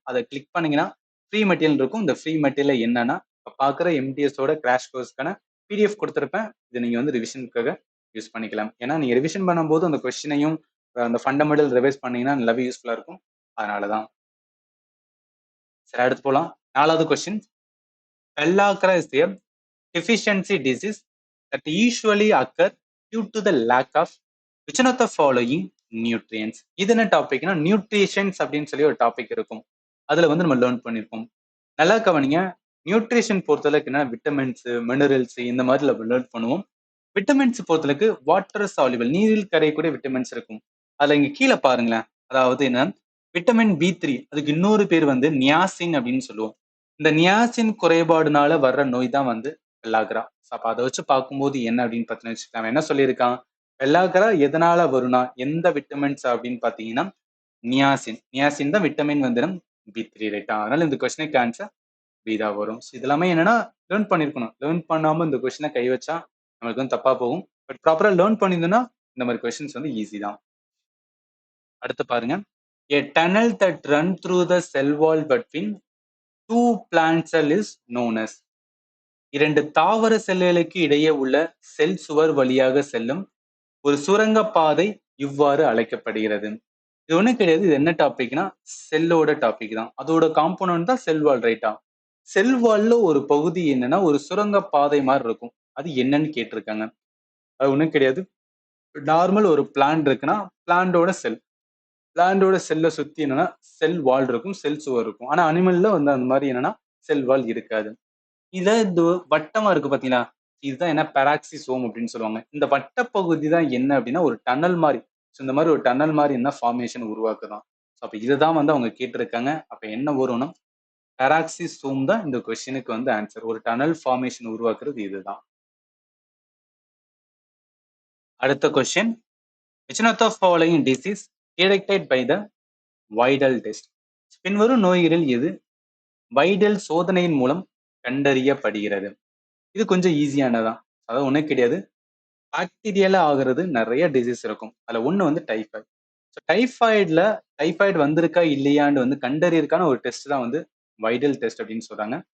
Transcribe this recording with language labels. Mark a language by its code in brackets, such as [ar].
[ta] அதை கிளிக் பண்ணீங்கன்னா free material இருக்கும். இந்த ஃப்ரீ மெட்டீரியல் என்னன்னா, இப்ப பார்க்குற எம்டிஎஸோட கிராஷ் கோர்ஸ்க்கான பிடிஎஃப் கொடுத்துருப்பேன். இதை நீங்க வந்து ரிவிஷனுக்காக யூஸ் பண்ணிக்கலாம். ஏன்னா நீங்க ரிவிஷன் பண்ணும்போது அந்த கொஸ்டினையும் அந்த ஃபண்டமெண்டல் ரிவைஸ் பண்ணீங்கன்னா நல்லாவே யூஸ்ஃபுல்லா இருக்கும். அதனாலதான். சரி, அடுத்து போலாம். 4வது question. [en] Pellagra is a deficiency disease that usually occur due to the lack of which one of the following nutrients. [ta] இது என்ன டாபிக்னா நியூட்ரிஷன்ஸ் அப்படின்னு சொல்லி ஒரு டாபிக் இருக்கும். அதுல வந்து நம்ம லேர்ன் பண்ணிருப்போம். நல்லா கவனிங்க. நியூட்ரிஷன் பொறுத்தளவுக்கு என்ன விட்டமின்ஸ், மினரல்ஸ் இந்த மாதிரி நம்ம லேர்ன் பண்ணுவோம். விட்டமின்ஸ் பொறுத்தளவுக்கு வாட்டர் சால்யுபிள் நீரில் கரையக்கூடிய விட்டமின்ஸ் இருக்கும். அதுல இங்க கீழே பாருங்களேன். அதாவது என்ன விட்டமின் பி3 அதுக்கு இன்னொரு பேர் வந்து நியாசின் அப்படின்னு சொல்லுவோம். இந்த நியாசின் குறைபாடுனால வர்ற நோய் தான் வந்து பெல்லாக்ரா. அப்ப அதை வச்சு பார்க்கும்போது என்ன அப்படின்னு பார்த்தீங்கன்னு வச்சுக்கலாம். என்ன சொல்லியிருக்கான், பெல்லாக்ரா எதனால வரும்னா எந்த விட்டமின்ஸ் அப்படின்னு பார்த்தீங்கன்னா நியாசின். நியாசின் தான் விட்டமின் வந்து பி3 ரைட்டா. அதனால இந்த கொஸ்டினுக்கு ஆன்சர் பி தான் வரும். இது எல்லாமே என்னன்னா லேர்ன் பண்ணிருக்கணும். லேர்ன் பண்ணாம இந்த கொஸ்டினை கை வச்சா நம்மளுக்கு வந்து தப்பா போகும். பட் ப்ராப்பரா லேர்ன் பண்ணியிருந்தோம்னா இந்த மாதிரி கொஸ்டின்ஸ் வந்து ஈஸி தான். அடுத்து பாருங்க. [en] A tunnel that run through the cell wall between two plant cell is known as. [ta] 2 தாவர செல்களுக்கு இடையே உள்ள செல் சுவர் வழியாக செல்லும் ஒரு சுரங்க பாதை இவ்வாறு அழைக்கப்படுகிறது. இது ஒண்ணும் கிடையாது. இது என்ன டாபிக்னா செல்லோட டாபிக் தான். அதோட காம்போனன்ட் தான் செல் வால் ரைட்டா. செல் வால்ல ஒரு பகுதி என்னன்னா ஒரு சுரங்க பாதை மாதிரி இருக்கும். அது என்னன்னு கேட்டிருக்காங்க. அது ஒண்ணும் கிடையாது. நார்மல் ஒரு பிளான்ட் இருக்குன்னா பிளான்டோட செல். பிளான்டோட செல்லை சுத்தி என்னன்னா செல் வால் இருக்கும், செல் சுவர் இருக்கும். ஆனா அனிமல்ல வந்து அந்த மாதிரி என்னன்னா செல் வால் இருக்காது. இது வட்டமா இருக்கு பாத்தீங்களா, இதுதான் என்ன பெராக்சிசோம் அப்படின்னு சொல்லுவாங்க. இந்த வட்ட பகுதி தான் என்ன அப்படின்னா ஒரு டனல் மாதிரி. இந்த மாதிரி ஒரு டனல் மாதிரி என்ன ஃபார்மேஷன் உருவாக்குதான். அப்ப இதுதான் வந்து அவங்க கேட்டிருக்காங்க. அப்ப என்ன வரும்னா பெராக்சிசோம் தான் இந்த கொஸ்டினுக்கு வந்து ஆன்சர். ஒரு டனல் ஃபார்மேஷன் உருவாக்குறது இதுதான். அடுத்த question. [en] Which one of the following disease detected by the Widal test? [ta] பின்வரும் நோய்களில் எது வைடல் சோதனையின் மூலம் கண்டறியப்படுகிறது? இது கொஞ்சம் ஈஸியானதான். அதாவது ஒண்ணும் கிடையாது. பாக்டீரியால ஆகிறது நிறைய டிசீஸ் இருக்கும். அதுல ஒண்ணு வந்து டைஃபாய்டு. டைஃபாய்டுல டைஃபாய்டு வந்திருக்கா இல்லையான்னு வந்து கண்டறியறதுக்கான ஒரு டெஸ்ட் தான் வந்து வைடல் டெஸ்ட் அப்படின்னு சொல்றாங்க.